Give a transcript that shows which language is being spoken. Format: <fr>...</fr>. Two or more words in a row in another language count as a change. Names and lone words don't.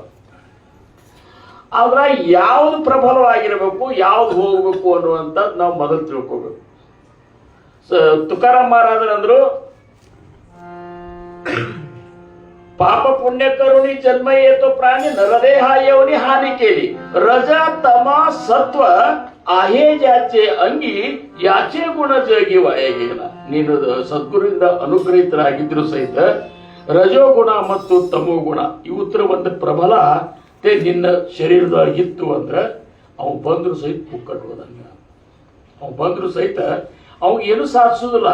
<kn>ಆದ್ರ ಯಾವ್ದು ಪ್ರಬಲವಾಗಿರ್ಬೇಕು ಯಾವ್ದು ಹೋಗ್ಬೇಕು ಅನ್ನುವಂಥದ್ದು ನಾವು ಮೊದಲು ತಿಳ್ಕೋಬೇಕು.</kn> <mr>ತುಕಾರಾಮ್ ಮಹಾರಾಜರಂದ್ರು पाप पुण्य करुनि जन्म येतो प्राणी नरदेहायवनी हानी केली रज तम सत्व आहे ज्याचे अंगी याचे गुण जगी वाया गेला.</mr> <kn>ನೀನು ಸದ್ಗುರುವಿಂದ ಅನುಗ್ರಹಿತರಾಗಿದ್ರು ಸಹಿತ ರಜೋಗುಣ ಮತ್ತು ತಮೋಗುಣ ಇವತ್ತರ ಒಂದು ಪ್ರಬಲ ನಿನ್ನ ಶರೀರದೊಳಗಿತ್ತು ಅಂದ್ರೆ ಅವ್ ಬಂದ್ರು ಸಹಿತ ಪುಕ್ಕಟ್ಟುವುದಂಗ. ಅವ್ ಬಂದ್ರು ಸಹಿತ ಅವ್ ಏನು ಸಾಧಿಸುದಿಲ್ಲ.</kn>